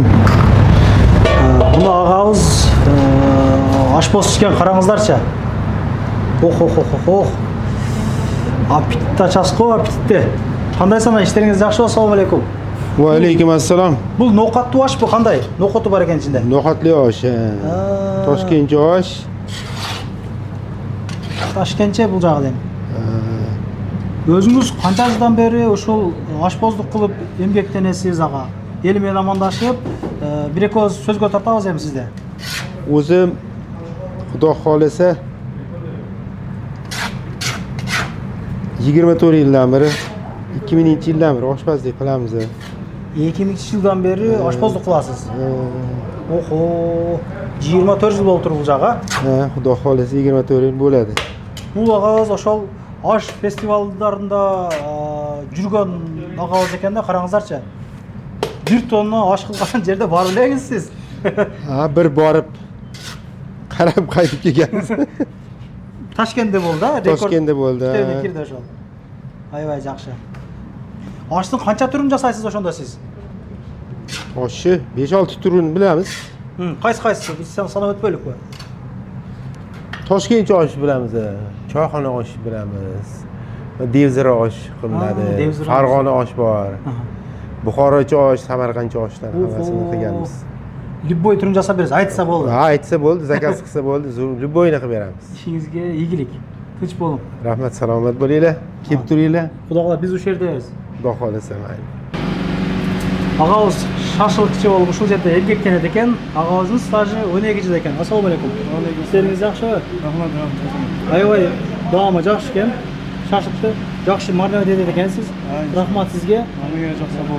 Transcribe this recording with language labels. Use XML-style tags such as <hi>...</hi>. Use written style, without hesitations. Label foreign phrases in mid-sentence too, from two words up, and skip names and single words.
<ky>Мына агабыз ашпоз ичкен караңыздарчы. Ох. Аппетит ачасызго, аппетитте. Кандай сана иштериңиз жакшы?</ky> <uz>Ассалому алейкум. Ва алейкум ассалам.</uz> <ky>Бул ноокаттуу ашпы кандай? Ноокоту бар экен ичинде.</ky> <uz>No'xatli osh. Toshkentcha osh.</uz> <ky>Ташкентче бул жагы дейм. Өзүңүз канча жылдан бери ушул ашпоздук кылып эмгектенесиз ага? Эл менен амандашып, бир экөөбүз сөзгө тартабыз эми сизде.</ky> <uz>O'zim Xudo xolasa 24 yildan beri 2000-yildan beri oshpazlik qilamiz.</uz> <ky>2000-жылдан бери ашпоздук кыласыз. Охо, 24 жыл болуп тур бул жага.</ky> <uz>Xudo xolasa 24 yil bo'ladi.</uz> <ky>Бул агабыз ошол аш фестивалдарында жүргөн агабыз экен да, караңыздарчы. 1 тонна аш кылган жерде бар белеңиз сиз.</ky> <uz>Bir borib qarab qaytib kelganmiz.</uz> <ky>Ташкентте болду да, рекорд.</ky> <uz>Toshkentda bo'ldi.</uz> <ky>Китебине кирди ошол. Аябай жакшы. Аштын канча түрүн жасайсыз ошондо сиз?</ky> <uz>Oshni 5-6 turini bilamiz.</uz> <ky>Кайсы биз санап өтпөйлүкпү?</ky> <uz>Toshkentcha osh bilamiz, choyxona osh bilamiz. Devzira osh qilinadi. Farg'ona osh bor. Buxorocha osh, Samarqandcha oshlar hammasini qilganmiz.</uz> <ky>Любой түрүн жасап бересиз, айтса болду.</ky> <uz>Aytsa bo'ldi, zakaz qilsa bo'ldi, любойni qilib beramiz. Ishingizga ийгилик. Tinch bo'ling. Rahmat, salomat bo'linglar. Kelib turinglar. Xudo xohlasa biz o'sha yerdamiz. Xudo xolasa, mayli.</uz> <ky>Агабыз шашлыкчы болуп ушул жерде эмгектенет экен. Агабыздын стажы 12 жыл экен. Ассалому алейкум. Иштериңиз жакшыбы? Рахмат. Аябай даамы жакшы экен. Шашлыкты жакшы мардамет этет экенсиз. Рахмат сизге. Мага жакшы болду.</ky>